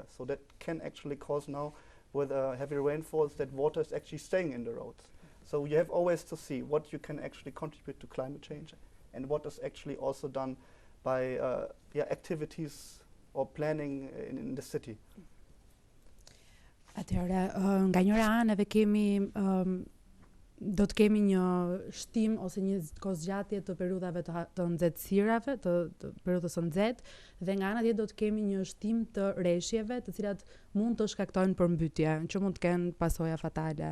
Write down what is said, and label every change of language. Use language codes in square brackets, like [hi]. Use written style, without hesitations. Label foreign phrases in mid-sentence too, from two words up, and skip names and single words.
[en] So that can actually cause now, with heavy rainfalls, that water is actually staying in the roads. So you have always to see what you can actually contribute to climate change and what is actually also done by activities or planning in the city. [sq] Atëherë, nga njëra anë edhe do të kemi një shtim ose një kozgjatje të periudhave të nxehtësirave, të periudhës së nxehtë, dhe nga ana tjetër do të kemi një shtim të rreshjeve, të cilat mund të shkaktojnë përmbytje, që mund të kenë pasoja fatale.